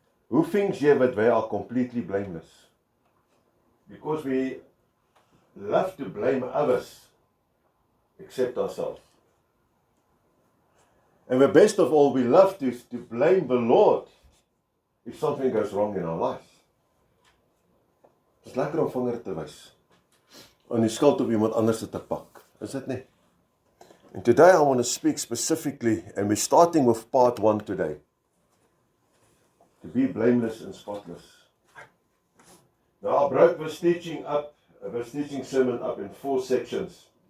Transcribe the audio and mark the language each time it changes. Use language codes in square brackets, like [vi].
[en] Who thinks here that they are completely blameless? Because we love to blame others except ourselves. And the best of all, we love to blame the Lord if something goes wrong in our lives. [af] Het is lekker om vinger te wys, aan die skuld op iemand anders te pak, is dit nie? [en] And today I want to speak specifically, and we're starting with part 1 today. To be blameless and spotless. Now I broke this teaching sermon up in 4 sections.